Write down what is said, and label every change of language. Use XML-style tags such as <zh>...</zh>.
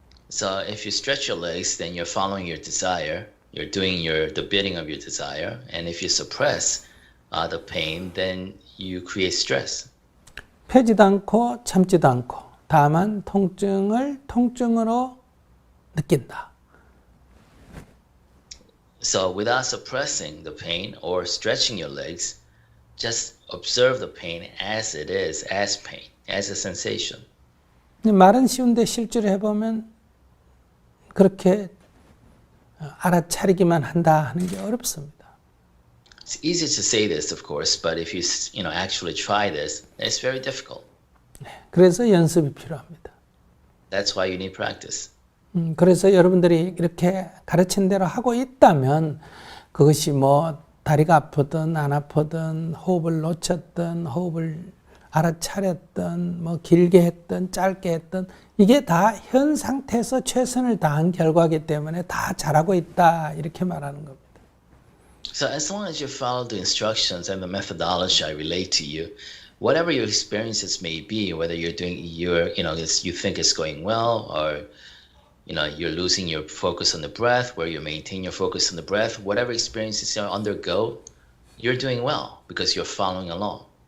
<en>So if you stretch your legs, then you're following your desire. You're doing the bidding of your desire. And if you suppress the pain, then you create stress.</en> <ko>펴지도 않고 참지도 않고 다만 통증을 통증으로 느낀다.</ko> <en>So without suppressing the pain or stretching your legs, just observe the pain as it is, as pain, as a sensation.</en> <ko>말은 쉬운데 실제로 해보면 그렇게 알아차리기만 한다 하는 게 어렵습니다.</ko> <en>It's easy to say this, of course, but if you actually try this, it's very difficult.</en> <ko>그래서 연습이 필요합니다.</ko> <en>That's why you need practice.</en> <ko>그래서 여러분들이 이렇게 가르친 대로 하고 있다면 그것이 뭐 다리가 아프든 안 아프든 호흡을 놓쳤든 호흡을 알아차렸든 뭐 길게 했든 짧게 했든 이게 다 현 상태에서 최선을 다한 결과이기 때문에 다 잘하고 있다 이렇게 말하는 겁니다.</ko> <en>So as long as you follow the instructions and the methodology I relate to you, whatever your experiences may be, whether you think it's going well or you're losing your focus on the breath, where you maintain your focus on the breath, whatever experiences you undergo, you're doing well because you're following along.</en>